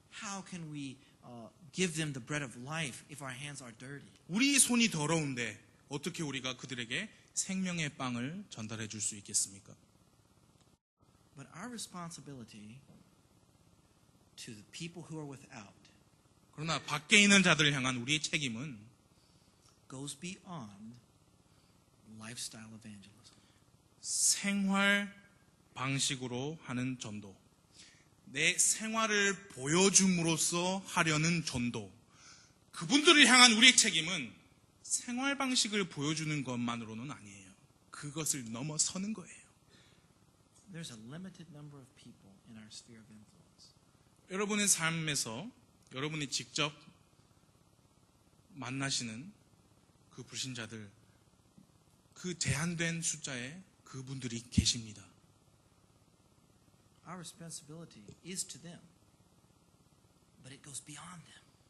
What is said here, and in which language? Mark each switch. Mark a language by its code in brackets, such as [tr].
[en] How can we give them the bread of life if our hands are dirty? [ko] 우리 손이 더러운데 어떻게 우리가 그들에게 생명의 빵을 전달해 줄 수 있겠습니까? [en] But our responsibility to the people who are without [ko] 그러나 밖에 있는 자들을 향한 우리의 책임은 [en] goes beyond lifestyle evangelism. [ko] 생활 방식으로 하는 전도, 내 생활을 보여줌으로써 하려는 전도, 그분들을 향한 우리의 책임은 생활 방식을 보여주는 것만으로는 아니에요. 그것을 넘어서는 거예요. [en] There's a limited number of people in our sphere of influence. [ko] 여러분의 삶에서 여러분이 직접 만나시는 그 불신자들, 그 제한된 숫자의 그분들이 계십니다. [en] Our responsibility is to them, but it goes beyond them.